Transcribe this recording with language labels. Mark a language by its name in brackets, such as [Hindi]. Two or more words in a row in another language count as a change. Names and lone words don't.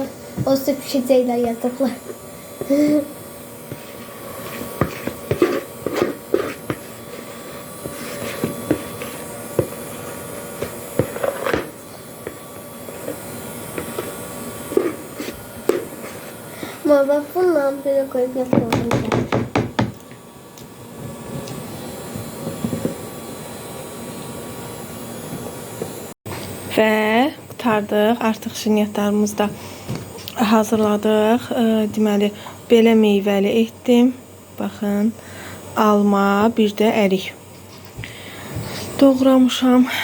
[Turkish] Olsa pişecekler yataklar. Ama bak bundan böyle koyup yapıyorum. [Azerbaijani] Və qurtardıq. Artıq şirniyyatlarımızı da hazırladıq. Deməli, belə meyvəli etdim. Baxın, alma, bir də ərik doğramışam.